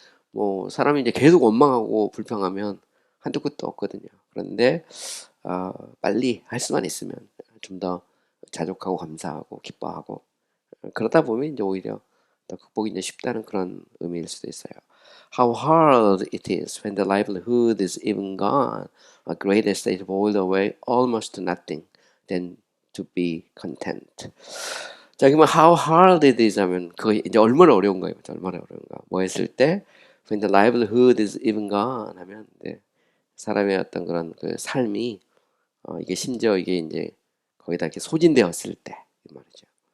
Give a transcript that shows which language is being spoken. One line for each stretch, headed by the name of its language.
Korean: 뭐 사람이 이제 계속 원망하고 불평하면 한도 끝도 없거든요. 그런데 빨리 할 수만 있으면 좀 더 자족하고 감사하고 기뻐하고 그러다 보면 이제 오히려 더 극복이 이제 쉽다는 그런 의미일 수도 있어요.
English: How hard it is when the livelihood is even gone, a great estate boiled away almost to nothing, than to be content.
Korean: 자, 그러면
English: how hard it is
Korean: 하면 그거 이제 얼마나 어려운가요? 얼마나 어려운가? 뭐 했을 때
English: when the livelihood is even gone
Korean: 하면 사람의 어떤 그런 삶이 이게 심지어 이게 이제 거기다 이렇게 소진되었을 때 이 말이죠.